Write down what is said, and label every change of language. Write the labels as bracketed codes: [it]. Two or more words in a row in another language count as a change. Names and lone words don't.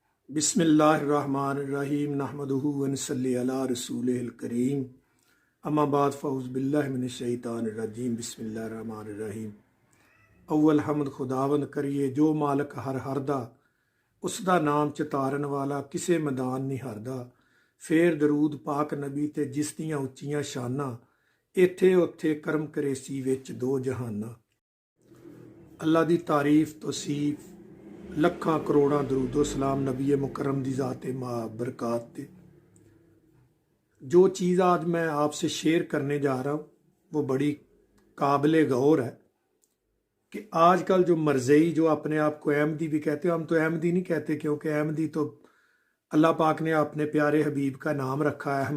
[ar] بسم الله الرحمن الرحيم نحمده ونصلي على رسوله الكريم أما بعد فأعوذ بالله من الشيطان الرجيم بسم الله الرحمن الرحيم. [pa] اول حمد خداوند کریئے جو مالک ہر ہر دا، اس دا ناں چتارن والا کسے میدان نہیں ہاردا. فیر درود پاک نبی تے جس دیاں اچیاں شاناں، ایتھے اوتھے کرم کریسی وچ دو جہاناں. اللہ دی تعریف توصیف لکھاں کروڑاں درود و سلام نبی مکرم دی ذات برکات تے. [ur] جو چیز آج میں آپ سے شیئر کرنے جا رہا ہوں وہ بڑی قابل غور ہے کہ آج کل جو مرزائی جو اپنے آپ کو احمدی بھی کہتے ہیں، ہم تو احمدی نہیں کہتے کیونکہ احمدی تو اللہ پاک نے اپنے پیارے حبیب کا نام رکھا ہے.